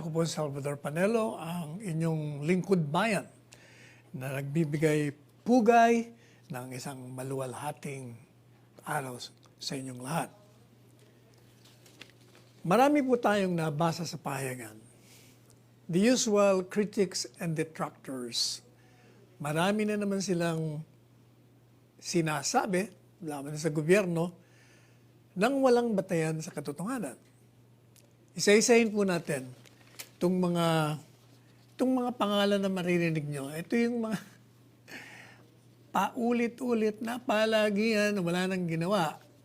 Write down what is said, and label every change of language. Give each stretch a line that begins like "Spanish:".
Filipino: Ako po si Salvador Panelo, ang inyong lingkod bayan na nagbibigay pugay ng isang maluwalhating araw sa inyong lahat. Marami po tayong nabasa sa pahayagan.
English: The usual critics and detractors.
Filipino: Marami na naman silang sinasabi, laban sa gobyerno, nang walang batayan sa katotohanan. Isa-isahin po natin itong mga pangalan na maririnig nyo. Ito yung mga paulit-ulit na palagian na wala nang ginawa.